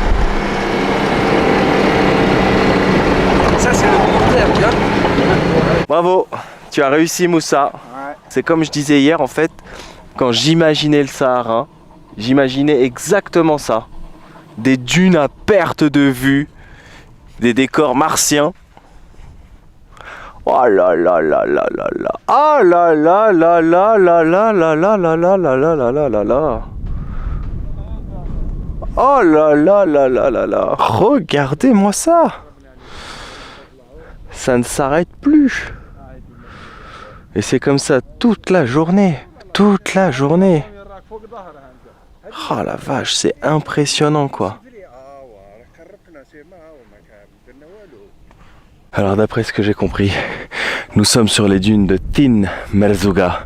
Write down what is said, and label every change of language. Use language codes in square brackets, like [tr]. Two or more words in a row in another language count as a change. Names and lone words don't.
[fr] Ça, c'est le contraire, tu vois. Bravo, tu as réussi Moussa. Ouais. C'est comme je disais hier en fait, quand j'imaginais le Sahara, j'imaginais exactement ça. Des dunes à perte de vue, des décors martiens. Oh là là là là là là. Ah là là là là là là là là là là là là là là là là. Oh là là là là là là. Regardez-moi ça. Ça ne s'arrête plus. Et c'est comme ça toute la journée. Toute la journée. Oh la vache, c'est impressionnant quoi. Alors d'après ce que j'ai compris, nous sommes sur les dunes de Tin Merzouga.